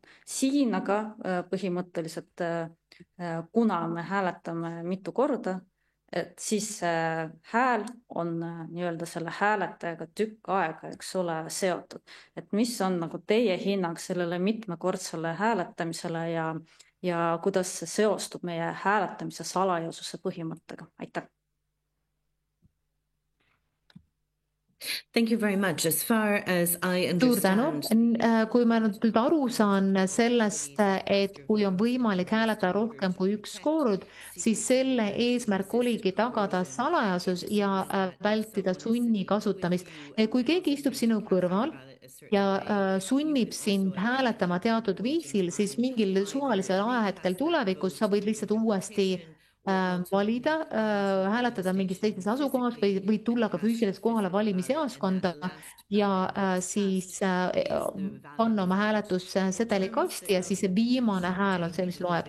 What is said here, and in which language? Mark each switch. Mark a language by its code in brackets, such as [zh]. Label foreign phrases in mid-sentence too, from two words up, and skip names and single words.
[et] Siin aga põhimõtteliselt, kuna me hääletame mitu korda, et siis hääl on nii-öelda selle hääletajaga tükk aega, eks ole, seotud. Et mis on nagu teie hinnang sellele mitmekordsele hääletamisele ja kuidas see seostub meie hääletamise salajasuse põhimõttega? Aitäh! [en] Thank you very much. As far as I [et] Suur tänu. [en] understand, [et] Kui ma nüüd aru saan sellest, et kui on võimalik hääletada rohkem kui üks kord, siis selle eesmärk oligi tagada salajasus ja vältida sunni kasutamist. Kui keegi istub sinu kõrval ja sunnib sind hääletama teatud viisil, siis mingil suvalisel ajahetkel tulevikus sa võid lihtsalt uuesti valida, hääletada mingis teises asukohas või tulla ka füüsiliselt kohale valimisjaoskonda ja siis panna oma hääletussedeli kasti ja siis see viimane hääl on see, mis loeb.